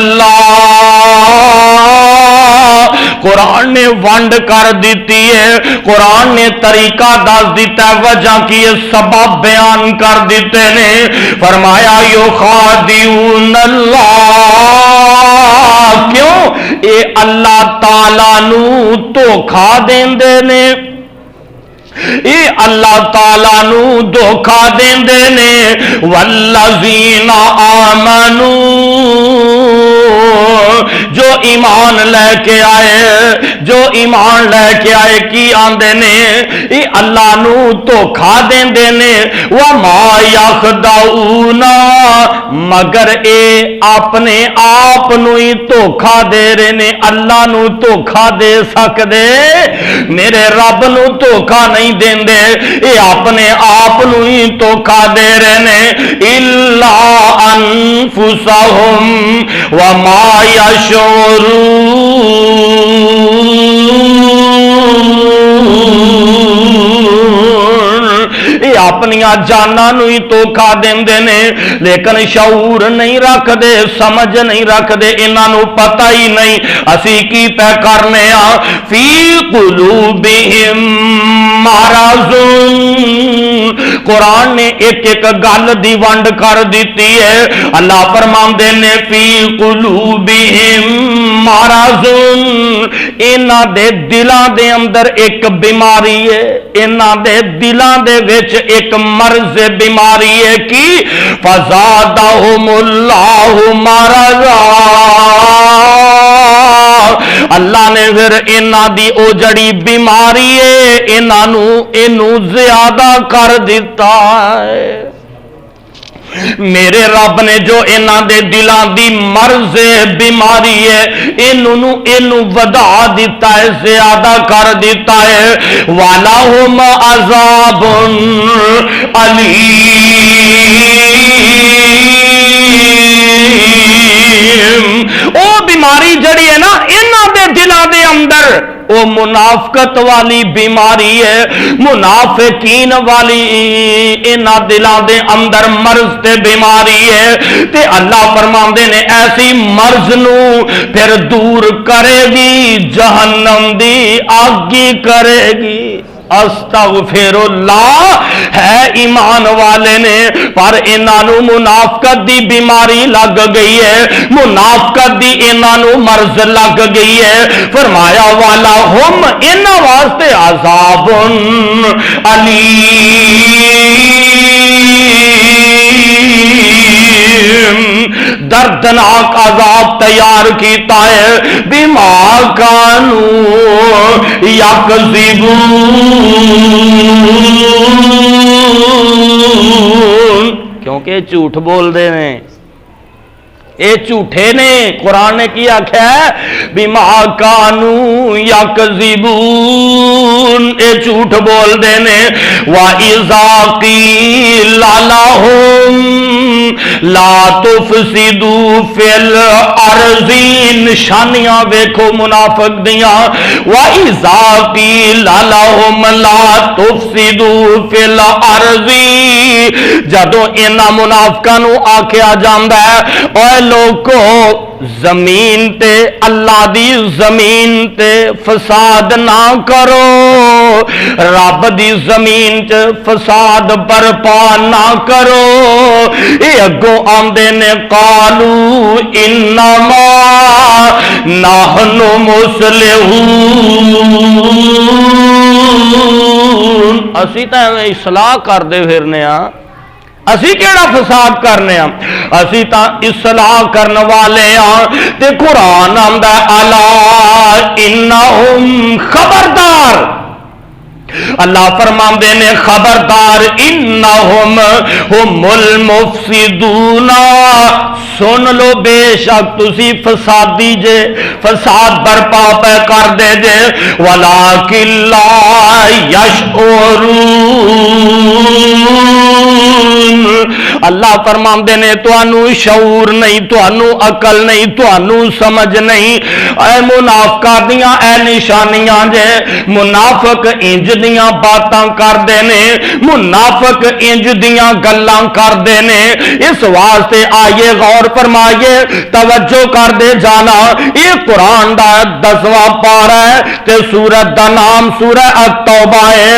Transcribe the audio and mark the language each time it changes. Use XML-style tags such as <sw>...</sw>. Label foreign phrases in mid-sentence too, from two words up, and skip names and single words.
<pa>اللہ قرآن نے ونڈ کر دیتی ہے قرآن نے طریقہ دس دیتا ہے وجہ کی سبب بیان کر دیتے نے فرمایا</pa> <ar>یخادعون اللہ</ar> <pa>کیوں اے اللہ تعالیٰ نو دھوکھا دیندے نے اے اللہ تعالیٰ نو دھوکھا دیندے نے</pa> <ar>والذین آمنوا</ar> <pa>جو ایمان لے کے آئے کی آندے نے اے اللہ نو دھوکھا دیندے نے</pa> <ar>وما یخدعون</ar> <pa>مگر اے اپنے آپ نو ہی دھوکھا دے رہے نے اللہ نو دھوکھا دے سکدے میرے رب نو دھوکھا نہیں دیندے اے اپنے آپ نو ہی دھوکھا دے رہے نے</pa> <ar>الا انفسہم وما</ar> <pa>یہ اپنی جانا نو ہی دھوکھا دیندے نے لیکن شعور نہیں رکھ دے سمجھ نہیں رکھ دے انہاں نو پتہ ہی نہیں اسی کی پہ کرنے</pa> <ar>فی قلوبہم مرض</ar> <pa>قرآن نے ایک ایک گل دی ونڈ کر دیتی ہے اللہ فرماندے نے</pa> <ar>فی قلوبہم مرض</ar> <pa>انہاں دے دلاں دے اندر ایک بیماری ہے انہاں دے دلاں دے وچ ایک مرض بیماری ہے کی</pa> <ar>فزادہم اللہ مرضا</ar> <pa>اللہ نے پھر انہاں دی او جڑی بیماری ہے انہاں نو اینو زیادہ کر دیتا ہے میرے رب نے جو انہاں دے دلاں دی مرض بیماری ہے اینو ودا دیتا ہے زیادہ کر دیتا ہے</pa> <ar>وَلَهُمْ عَذَابٌ</ar> <pa>عَلِيمٌ او بیماری جڑی ہے نا انہاں دے دلاں دے اندر وہ منافقت والی بیماری ہے منافقین والی انہاں دلاں دے اندر مرض تے بیماری ہے تے اللہ فرماندے نے ایسی مرض نو پھر دور کرے گی جہنم دی آگی کرے گی استغفر اللہ ہے ایمان والے نے پر انہاں نو منافقت دی بیماری لگ گئی ہے منافقت دی انہاں نو مرض لگ گئی ہے فرمایا</pa> <ar>والا ہم</ar> <pa>انہاں واسطے عذاب علیم دردناک عذاب تیار کیتا ہے</pa> <ar>بما کانو یکذبون</ar> <pa>کیونکہ جھوٹ بول دے ہیں اے جھوٹے نے قرآن نے کی آکھیا ہے</pa> <ar>بما کانو</ar> <pa>یکذبون اے جھوٹ بول دے نے</pa> <ar>وَإِذَا قِيلَ لَهُمْ لا تفسدوا فی الارض</ar> <pa>نشانیاں ویکھو منافق دیاں</pa> <ar>وَإِذَا قِيلَ لَهُمْ لا تفسدوا فی الارض</ar> <pa>جدوں انہاں منافقاں نو آکھیا جاندا ہے اے لوگو زمین تے اللہ دی زمین تے فساد نہ کرو رب دی زمین تے فساد برپا نہ کرو اے اگوں آندے نے</pa> <ar>قالو انما نحن</ar> <pa>مصلحون اسی تے اصلاح کر دے پھرنے ہاں اسی کیڑا فساد کرنے ہاں اسی تا اصلاح کرنے والے ہاں تے قرآن آندا</pa> <ar>الا انہم</ar> <pa>خبردار اللہ فرماندے نے خبردار</pa> <ar>انہم ہم المفسدون</ar> <pa>سن لو بے شک تسی فسادی جے فساد برپا پہ کر دے جے</pa> <ar>ولیکن لا</ar> <pa>یشعرون اللہ فرماندے نے توانو شعور نہیں توانو عقل نہیں توانو سمجھ نہیں اے منافقہ دیاں اے نشانیاں جے منافق انج دیاں دیاں باتاں کردے نے، منافق انج دیاں گلاں کردے نے۔ اس واسطے آئیے غور فرمائیے، توجہ کر دے جانا، یہ قرآن دا 10واں پارہ ہے تے سورت دا نام سورہ التوبہ ہے۔</pa>